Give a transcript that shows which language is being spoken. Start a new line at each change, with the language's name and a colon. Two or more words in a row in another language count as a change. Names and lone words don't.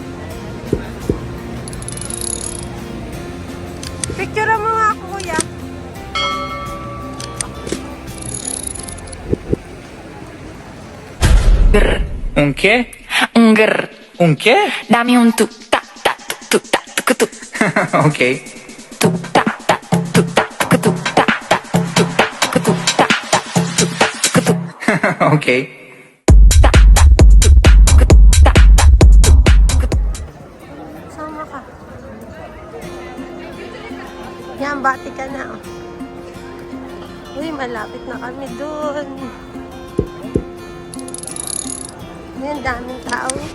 Filipino: Picture mo nga ako, kuya.
Spanish: Un qué? Un grr. Un qué? Dame un tu ta ta tu ta tu tu Ok. tu ta ta tu ta tu ta ta tu ta tu ta tu tu. Ok.
Filipino: Sama ka. Yan, bati ka na. Oh. Uy, malapit na kami dun. Yan, daming tao.